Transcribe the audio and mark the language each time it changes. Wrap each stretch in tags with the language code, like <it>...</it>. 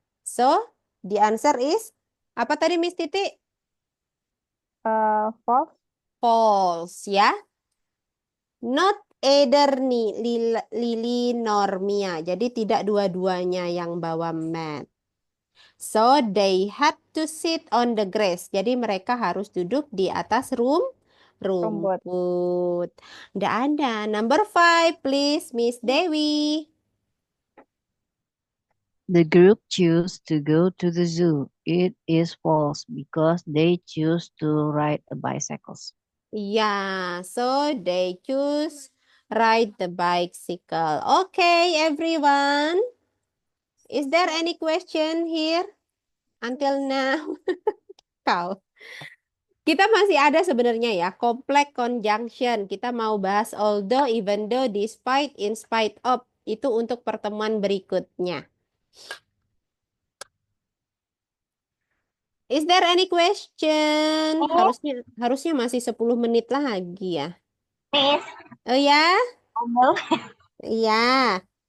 <en>So, the answer is</en> <id>apa tadi</id> <en>Miss Titi? False. False ya. Not either Lily nor Mia.</en> <id>Jadi tidak dua-duanya yang bawa mat.</id> <en>So they had to sit on the grass.</en> <id>Jadi mereka harus duduk di atas Rumput. rumput. Nggak ada.</id> <en>Number 5, please, Miss Dewi. The group choose to go to the zoo. It is false because they choose to ride the bicycles. Yeah, so they choose ride the bicycle. Okay, everyone. Is there any question here until now? Kau.</en> <id>Kita masih ada sebenarnya ya, complex conjunction. Kita mau bahas although, even though, despite, in spite of. Itu untuk pertemuan berikutnya.</id> <en>Is there any question?</en> <id>Harusnya masih 10 menit lagi ya.</id> <en>Miss,</en> <id>Oh ya? Amel, Iya.</id>